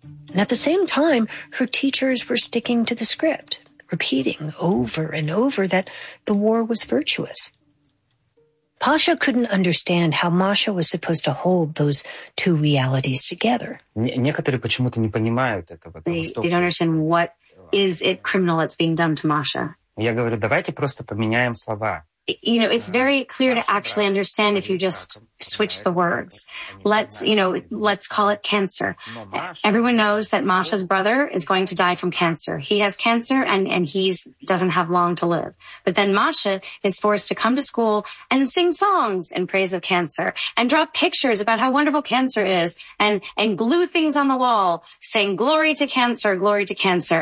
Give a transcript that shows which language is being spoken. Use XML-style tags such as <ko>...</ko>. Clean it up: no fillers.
<en>And at the same time, her teachers were sticking to the script, repeating over and over that the war was virtuous. Pasha couldn't understand how Masha was supposed to hold those two realities together. They don't understand what is it criminal that's being done to Masha.</en> <ru>Я говорю, давайте просто поменяем слова.</ru> <en>You know, it's very clear to actually understand if you just switch the words. Let's call it cancer. Everyone knows that Masha's brother is going to die from cancer. He has cancer and he's doesn't have long to live. But then Masha is forced to come to school and sing songs in praise of cancer and draw pictures about how wonderful cancer is and glue things on the wall saying glory to cancer, glory to cancer.</en>